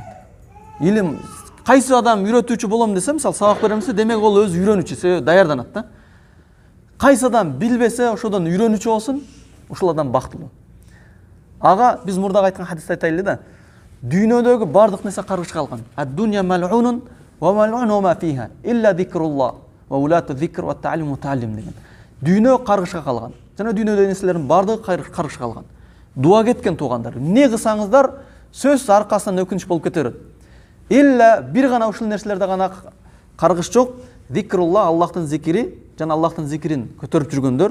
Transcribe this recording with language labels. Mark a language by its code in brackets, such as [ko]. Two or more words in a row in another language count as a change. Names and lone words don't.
[ky] Илим кайсы адам үйрөтүүчү болом десе, мисалы сабак берем десе, демек ол өзү үйрөнүүчү, даярданат да. Кайсы адам билбесе, ошодон үйрөнүүчү болсун, ошол адам бактылуу. Ага биз мурдагы айткан хадисти айтайлы да. Дүйнөдөгү бардык нерсе каргышка калган. [ar] الدنيا ملعونة وملعون ما فيها إلا ذكر الله وولاة ذكر وتعليم متعلم деген. [ky] Дүйнө каргышка калган. Жана дүйнөдөгү нерселердин бардыгы каргышка калган. Дуа кеткен туугандар. Не кылсаңыздар, сөз аркасынан өкүнүч болуп кете берет. Илля бир гана ушул нерселерде гана каргыш жок. Зикруллах, Аллахтын зикри, жана Аллахтын зикрин көтөрүп жүргөндөр.